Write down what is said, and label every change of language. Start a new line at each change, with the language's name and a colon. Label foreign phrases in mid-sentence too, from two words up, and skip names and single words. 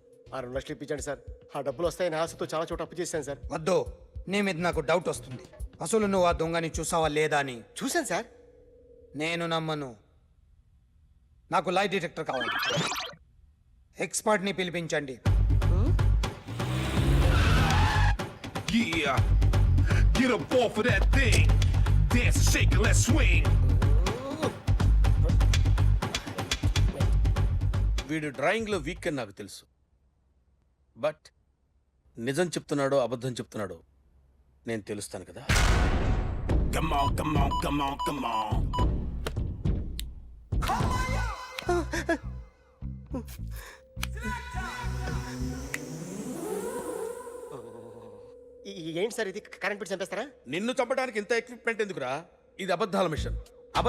Telugu: ఆ 2 లక్షలు ఇప్పించండి సార్. ఆ డబ్బులు వస్తాయని ఆశతో చాలా చోట అప్పు చేశాను సార్. వద్దు, నీ మీద నాకు డౌట్ వస్తుంది. అసలు నువ్వు ఆ దొంగని చూసావా లేదా అని. చూశాను సార్. నేను నమ్మను. నాకు
English: lie detector
Telugu: కావాలి. ఎక్స్పర్ట్ని పిలిపించండి.
English: Yeah, get up off of that thing. Dance and shake and let's swing.
Telugu: వీడు
English: drawingలో weak
Telugu: అని నాకు తెలుసు. బట్ నిజం చెప్తున్నాడో అబద్ధం చెప్తున్నాడో నేను తెలుస్తాను కదా.
English: Come on, come on, come on, come on.
Telugu: ఏంటి సార్ ఇది,
English: current bill
Telugu: చంపేస్తారా? నిన్ను చంపడానికి ఇంత ఎక్విప్మెంట్ ఎందుకురా? ఇది అబద్ధాల మిషన్.